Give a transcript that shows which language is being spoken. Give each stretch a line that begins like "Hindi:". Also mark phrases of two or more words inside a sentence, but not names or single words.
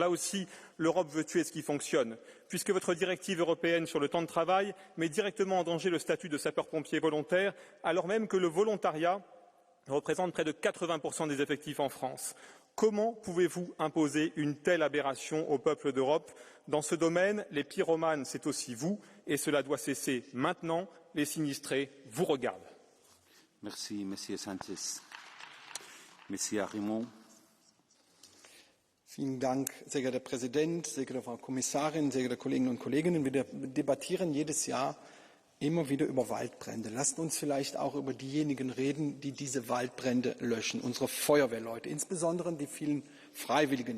French: Là aussi, l'Europe veut tuer ce qui fonctionne. Puisque votre directive européenne sur le temps de travail met directement en danger le statut de sapeur-pompier volontaire, alors même que le volontariat représente près de 80% des effectifs en France. Comment pouvez-vous imposer une telle aberration au peuple d'Europe? Dans ce domaine, les pyromanes, c'est aussi vous, et cela doit cesser maintenant. Les sinistrés vous regardent. Merci, Monsieur Sanchez. Monsieur Arimont.
German: Vielen Dank, sehr geehrter Präsident, sehr geehrte Frau Kommissarin, sehr geehrte Kolleginnen und Kollegen. Wir debattieren jedes Jahr immer wieder über Waldbrände. Lasst uns vielleicht auch über diejenigen reden, die diese Waldbrände löschen, unsere Feuerwehrleute, insbesondere die vielen Freiwilligen.